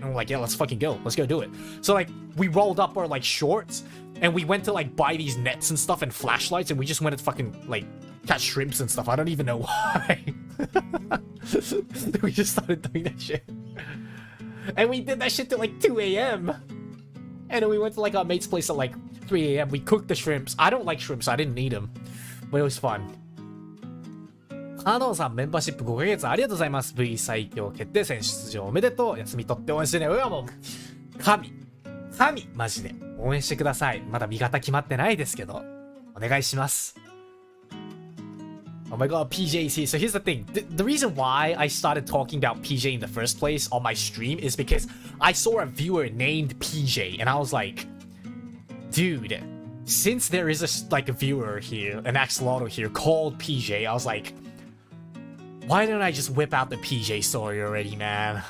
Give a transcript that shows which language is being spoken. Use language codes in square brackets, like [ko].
[en] And we're like, yeah, let's fucking go, let's go do it. So like, we rolled up our like shorts, and we went to like buy these nets and stuff and flashlights, and we just went to fucking like catch shrimps and stuff. I don't even know why. We just started doing that shit. And we did that shit till like 2 a.m. And then we went to like our mate's place at like 3 a.m. We cooked the shrimps. I don't like shrimps, I didn't need them. But it was fun. [ja] カノンさん、メンバーシップ5ヶ月ありがとうございます。V 最強決定戦出場おめでとう。休み取って応援してね。うわ、もう、神、マジで。応援してください。まだ味方決まってないですけど、お願いします。 [en] Oh my god, PJ is here. So here's the thing. The reason why I started talking about PJ in the first place on my stream is because I saw a viewer named PJ, and I was like, dude, since there is a viewer here, an axolotl here called PJ, I was like, why didn't I just whip out the PJ story already, man?